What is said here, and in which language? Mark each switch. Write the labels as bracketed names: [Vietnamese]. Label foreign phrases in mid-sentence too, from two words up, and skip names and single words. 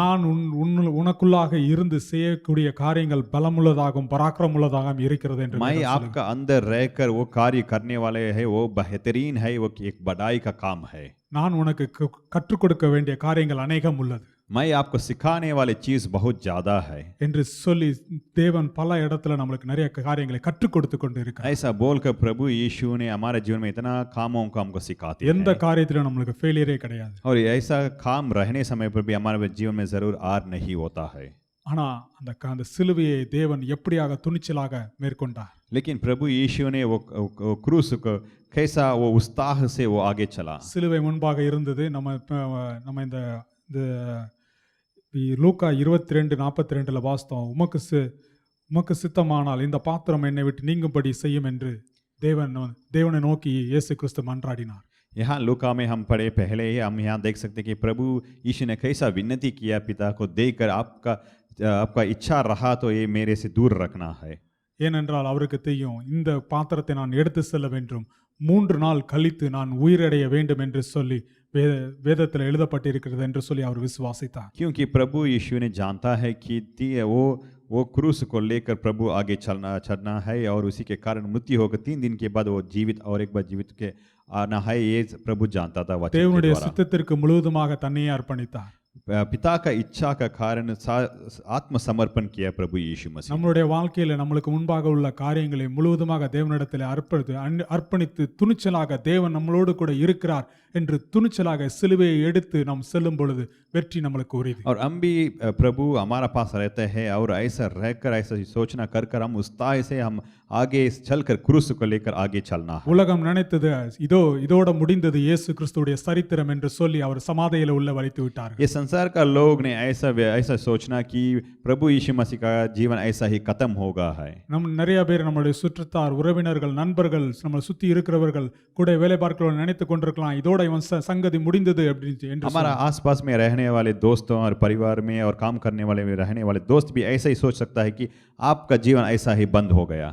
[Tamil] நான் உனக்குள்ளாக இருந்து செய்யக்கூடிய காரியங்கள் பலமுள்ளதாகவும் பராக்கிரமுள்ளதாகவும் இருக்கிறது என்று [Hindi] मैं आपका अंदर रहकर वो कार्य करने वाले है, वो बेहतरीन है, वो एक बड़ाई का काम है। [Tamil] நான் உனக்கு கற்றுக் கொடுக்க வேண்டிய காரியங்கள் अनेகம் உள்ளது, [Hindi] मैं आपको सिखाने वाले चीज बहुत ज्यादा है [Tamil] என்று சொல்லி தேவன் பல இடத்துல நமக்கு நிறைய காரியங்களை கற்றுக் கொடுத்து கொண்டு இருக்கிறார். [Hindi] ऐसा बोलकर प्रभु यीशु ने हमारे जीवन में इतना कामों को हमको सिखाते हैं। [Tamil] எந்த காரியத்திலும் நமக்கு ஃபெயிலியரே கிடையாது. [Hindi] और ऐसा काम रहने समय पर भी हमारे जीवन में जरूर हार नहीं होता है। [Tamil] ஆனா அந்த சிலுவையை தேவன் எப்படியாக துணிச்சலாக மேற்கொண்டார். [Hindi] लेकिन प्रभु यीशु ने वो क्रूस को कैसा वो उत्साह से वो आगे चला। [Tamil] சிலுவை முன்பாக இருந்தது. நம்ம இந்த லூக்கா 22:42 வாசித்தோம். உமக்கு சித்தமானால் இந்த பாத்திரம் என்னை விட்டு நீங்கும்படி செய்யும் என்று தேவனை நோக்கி இயேசு கிறிஸ்து மன்றாடினார். [Hindi] यहाँ लूका में हम पढ़े पहले ही हम यहाँ देख सकते कि प्रभु यीशु ने कैसा विनती किया पिता को देखकर, आपका इच्छा रहा तो ये मेरे से दूर रखना है। [Tamil] ஏனென்றால் அவருக்கு தெரியும், இந்த பாத்திரத்தை நான் எடுத்து செல்ல வேண்டும், 3 நாள் கழித்து நான் உயிரடைய வேண்டும் என்று சொல்லி வேதத்தில் எழுதப்பட்டிருக்கிறது என்று சொல்லி அவர் விசுவாசித்தார். [Hindi] क्योंकि प्रभु यीशु ने जानता है कि वो क्रूस को लेकर प्रभु आगे चलना है और उसी के कारण मृत्यु होकर 3 दिन के बाद वो जीवित और एक बार जीवित के आना है, ये प्रभु जानता था वचन के [Tamil] தேவனுடைய [Hindi] द्वारा। [Tamil] சித்தத்திற்கு முழுவதுமாக தன்னையே அர்ப்பணித்தார். [Hindi] पिता का इच्छा का कारण आत्मसमर्पण किया प्रभु यीशु मसीह। [Tamil] நம்மளுடைய வாழ்க்கையில நம்மளுக்கு முன்பாக உள்ள காரியங்களை முழுவதுமாக தேவனிடத்தில் அர்ப்பணித்து துணிச்சலாக தேவன் நம்மளோடு கூட இருக்கிறார் என்று துணிச்சலாக சிலுவையை எடுத்து நாம் செல்லும் பொழுது வெற்றி நம்மளுக்கு உரியது. [Hindi] और हम भी प्रभु हमारा पास रहते हैं और ऐसा रहकर ऐसा सोचना कर हम उत्साह से हम आगे चलकर क्रूस को लेकर आगे चलना है। [Tamil] உலகம் நினைத்தது இதோட முடிந்தது இயேசு கிறிஸ்துவுடைய சரித்திரம் என்று சொல்லி அவர் சமாதியில உள்ள வைத்து விட்டார். [Hindi] ये संसार का लोग ने ऐसा सोचना कि प्रभु यीशु मसीह का जीवन ऐसा ही खत्म होगा है। [Tamil] நம்ம நிறைய பேர் நம்மளுடைய சுற்றத்தார், உறவினர்கள், நண்பர்கள், நம்ம சுத்தி இருக்கிறவர்கள் கூட வேலை பார்க்கிறவர்கள் நினைத்து கொண்டிருக்கலாம், இதோட இவன் சங்கதி முடிந்தது அப்படின்னு. [Hindi] हमारा आसपास में रहने वाले दोस्तों और परिवार में और काम करने वाले में रहने वाले दोस्त भी ऐसा ही सोच सकता है कि आपका जीवन ऐसा ही बंद हो गया।